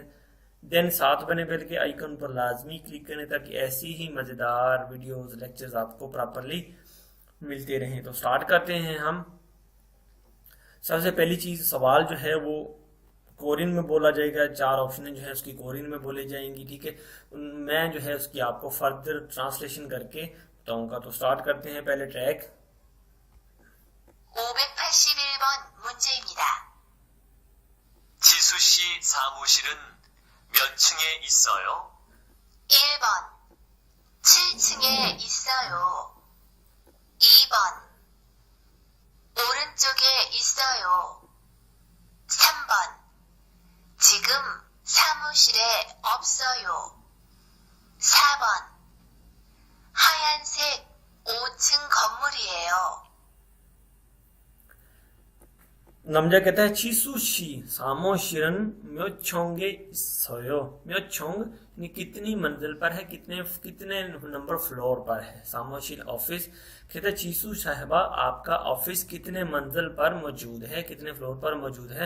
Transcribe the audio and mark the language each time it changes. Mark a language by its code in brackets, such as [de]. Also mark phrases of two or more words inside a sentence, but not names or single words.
[hi] देन साथ बने बेल के आइकन पर लाजमी क्लिक करें ताकि ऐसी ही मजेदार [en] videos lectures [hi] आपको प्रॉपरली मिलते रहें। तो स्टार्ट करते हैं हम। सबसे पहली चीज, सवाल जो है वो कोरियन में बोला जाएगा, 4 ऑप्शन जो है उसकी कोरियन में बोले जाएंगी, ठीक है। मैं जो है उसकी आपको [en] further translation [hi] करके बताऊंगा। तो स्टार्ट करते हैं। पहले ट्रैक [ko] 581번 문제입니다. 지수 씨 사무실은 몇 층에 있어요? 1번 7층에 있어요. 2번 오른쪽에 있어요. 3번 지금 사무실에 없어요. 4번 하얀색 5층 건물이에요. 남자 [hi] कहता है [ko] 지수 씨 사무실은 몇 층에 있어요. [hi] म्योचोंग यानी कितनी मंजिल पर है, कितने नंबर फ्लोर पर है। सामोशिल ऑफिस कहता है चीसू साहिबा आपका ऑफिस कितने मंजिल पर मौजूद है, कितने फ्लोर पर मौजूद है।